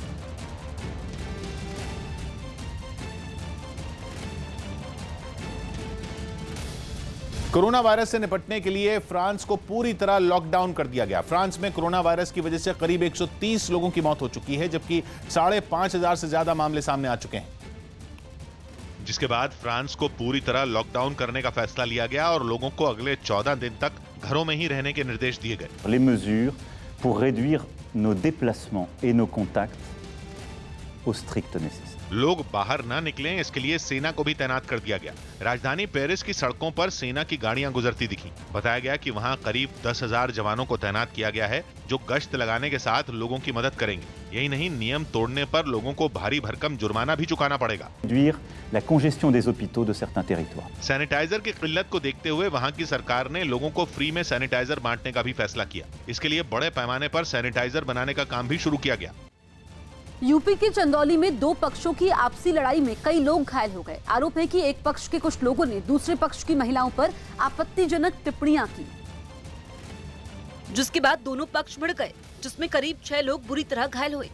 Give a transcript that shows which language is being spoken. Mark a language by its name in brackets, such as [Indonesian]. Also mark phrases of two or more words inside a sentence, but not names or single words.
[Hindi] कोरोना वायरस से निपटने के लिए फ्रांस को पूरी तरह लॉकडाउन कर दिया गया। फ्रांस में कोरोना वायरस की वजह से करीब 130 लोगों की मौत हो चुकी है, जबकि 5,500 से ज्यादा मामले सामने आ चुके हैं। जिसके बाद फ्रांस को पूरी तरह लॉकडाउन करने का फैसला लिया गया और लोगों को अगले 14 दिन तक घरों में ही रहने के निर्देश दिए गए। [French] Les mesures pour réduire nos déplacements et nos contacts au strict nécessaire. [Hindi] लोग बाहर ना निकलें, इसके लिए सेना को भी तैनात कर दिया गया। राजधानी पेरिस की सड़कों पर सेना की गाड़ियां गुजरती दिखी। बताया गया कि वहां करीब 10,000 जवानों को तैनात किया गया है, जो गश्त लगाने के साथ लोगों की मदद करेंगे। यही नहीं, नियम तोड़ने पर लोगों को भारी भरकम जुर्माना भी चुकाना पड़ेगा। [French] Réduire la congestion des hôpitaux de certains territoires. [Hindi] सैनिटाइजर की किल्लत को देखते हुए वहां की सरकार ने लोगों को फ्री में सैनिटाइजर बांटने का भी फैसला किया। इसके लिए बड़े पैमाने पर सैनिटाइजर बनाने का काम भी शुरू किया गया। यूपी के चंदौली में 2 पक्षों की आपसी लड़ाई में कई लोग घायल हो गए। आरोप है कि एक पक्ष के कुछ लोगों ने दूसरे पक्ष की महिलाओं पर आपत्तिजनक टिप्पणियां की, जिसके बाद दोनों पक्ष भिड़ गए, जिसमें करीब 6 लोग बुरी तरह घायल हुए।